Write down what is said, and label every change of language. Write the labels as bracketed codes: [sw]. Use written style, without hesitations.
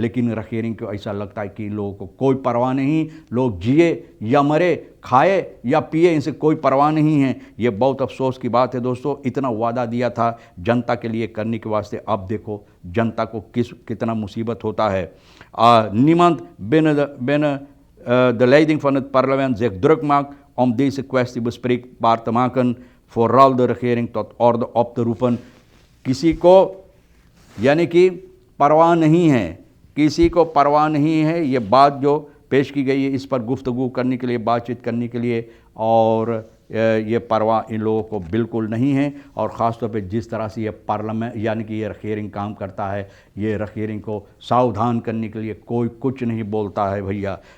[hi] लेकिन रखेरिंग को ऐसा लगता है कि लोगों को कोई परवाह नहीं, लोग जिए या मरे, खाए या पिए, इनसे कोई परवाह नहीं है। ये बहुत अफसोस की बात है दोस्तों। इतना वादा दिया था जनता के लिए करने के वास्ते, अब देखो जनता को कितना मुसीबत होता है। [nl] niemand binnen de leiding van het parlement zich druk maakt om deze kwestie bespreekbaar te maken, vooral de regering tot orde op te roepen। [hi] किसी को यानी कि परवाह नहीं है, किसी को परवाह नहीं है। ये बात जो पेश की गई है इस पर गुफ्तगू करने के लिए, बातचीत करने के लिए, और ये परवाह इन लोगों को बिल्कुल नहीं है। और ख़ास तौर पे जिस तरह से ये पार्लियामेंट यानी कि ये रखेरिंग काम करता है, ये रखेरिंग को सावधान करने के लिए कोई कुछ नहीं बोलता है भैया।